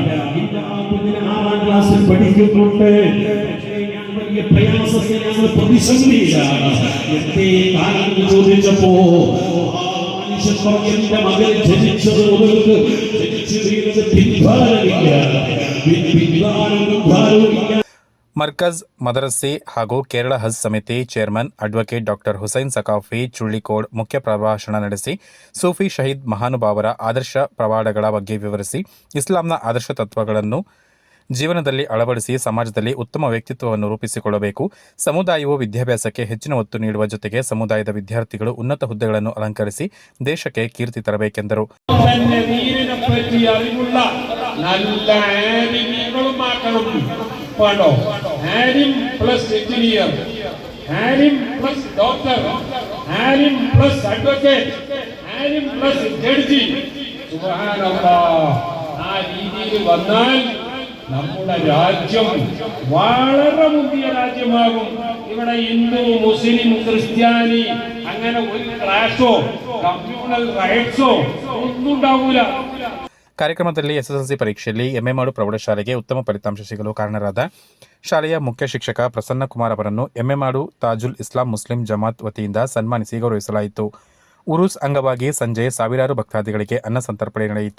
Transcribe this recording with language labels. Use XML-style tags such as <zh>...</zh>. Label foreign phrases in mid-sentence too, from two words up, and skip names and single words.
<ml>ഇന്ന് ആ കുഞ്ഞിന് 6ാം ക്ലാസ്സിൽ പഠിക്കുന്നുണ്ട്. പ്രയാസത്തിലാണ്, പ്രതിസന്ധിയിലാണ്. എന്തേ കാരണം ചോദിച്ചപ്പോ മനുഷ്യൻ പറഞ്ഞു, എന്റെ മകൻ ജനിച്ചത് മുതൽക്ക് ജനിച്ചു വീണത് പിൻഭാരമില്ല.</ml> <kn>ಮರ್ಕಜ್ ಮದರಸಿ ಹಾಗೂ ಕೇರಳ ಹಜ್ ಸಮಿತಿ ಚೇರ್ಮನ್ ಅಡ್ವೊಕೇಟ್ ಡಾಕ್ಟರ್ ಹುಸೈನ್ ಸಕಾಫಿ ಚುಳ್ಳಿಕೋಡ್ ಮುಖ್ಯ ಪ್ರಭಾಷಣ ನಡೆಸಿ ಸೂಫಿ ಶಹೀದ್ ಮಹಾನುಭಾವರ ಆದರ್ಶ ಪ್ರವಾದಗಳ ಬಗ್ಗೆ ವಿವರಿಸಿ ಇಸ್ಲಾಂನ ಆದರ್ಶ ತತ್ವಗಳನ್ನು ಜೀವನದಲ್ಲಿ ಅಳವಡಿಸಿ ಸಮಾಜದಲ್ಲಿ ಉತ್ತಮ ವ್ಯಕ್ತಿತ್ವವನ್ನು ರೂಪಿಸಿಕೊಳ್ಳಬೇಕು. ಸಮುದಾಯವು ವಿದ್ಯಾಭ್ಯಾಸಕ್ಕೆ ಹೆಚ್ಚಿನ ಒತ್ತು ನೀಡುವ ಜೊತೆಗೆ ಸಮುದಾಯದ ವಿದ್ಯಾರ್ಥಿಗಳು ಉನ್ನತ ಹುದ್ದೆಗಳನ್ನು ಅಲಂಕರಿಸಿ ದೇಶಕ್ಕೆ ಕೀರ್ತಿ ತರಬೇಕೆಂದರು.</kn> <ml>ഹാരിം പ്ലസ് എഞ്ചിനീയർ, ഹാരിം പ്ലസ് ഡോക്ടർ, ഹാരിം പ്ലസ് അഡ്വക്കേറ്റ്, ഹാരിം പ്ലസ് ജഡ്ജി. സുബ്ഹാനല്ലാഹ്, ആ രീതിയിൽ വന്നാൽ നമ്മുടെ രാജ്യം വളരെ മുന്തിയ രാജ്യമാകും. ഇവിടെ ഹിന്ദു മുസ്ലിം ക്രിസ്ത്യാനി അങ്ങനെ ഒരു ക്ലാഷോ</ml> <en>communal riots</en> <ml>ഒന്നും ഉണ്ടാവൂല.</ml> <kn>ಕಾರ್ಯಕ್ರಮದಲ್ಲಿ ಎಸ್ಎಸ್ಎಲ್ಸಿ ಪರೀಕ್ಷೆಯಲ್ಲಿ ಎಮ್ಮೆಮಾಡು ಪ್ರೌಢಶಾಲೆಗೆ ಉತ್ತಮ ಫಲಿತಾಂಶ ಸಿಗಲು ಕಾರಣರಾದ ಶಾಲೆಯ ಮುಖ್ಯ ಶಿಕ್ಷಕ ಪ್ರಸನ್ನ ಕುಮಾರ್ ಅವರನ್ನು ಎಮ್ಮೆಮಾಡು ತಾಜುಲ್ ಇಸ್ಲಾಂ ಮುಸ್ಲಿಂ ಜಮಾತ್ ವತಿಯಿಂದ ಸನ್ಮಾನಿಸಿ ಗೌರವಿಸಲಾಯಿತು. ಉರುಸ್ ಅಂಗವಾಗಿ ಸಂಜೆ ಸಾವಿರಾರು ಭಕ್ತಾದಿಗಳಿಗೆ ಅನ್ನ ಸಂತರ್ಪಣೆ ನಡೆಯಿತು.</kn>